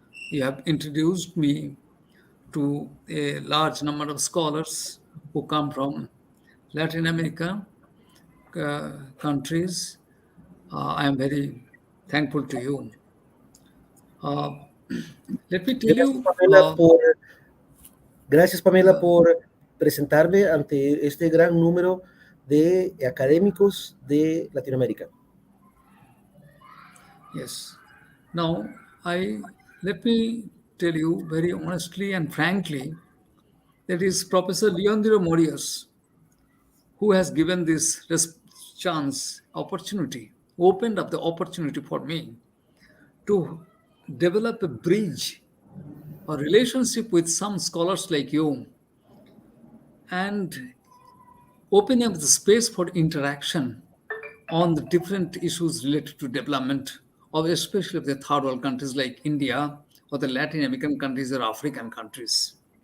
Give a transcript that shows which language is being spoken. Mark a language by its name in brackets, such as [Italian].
[English] You have introduced me to a large number of scholars who come from Latin America countries. I am very thankful to you. Let me tell you. [Spanish] Gracias, Pamela, por presentarme ante este gran número de académicos de Latinoamérica. [English] Yes. Now, let me tell you very honestly and frankly that is Professor Leandro Morias who has given this opportunity, opened up the opportunity for me to develop a bridge or relationship with some scholars like you and open up the space for interaction on the different issues related to development of especially of the third world countries like India or the Latin American countries or African countries.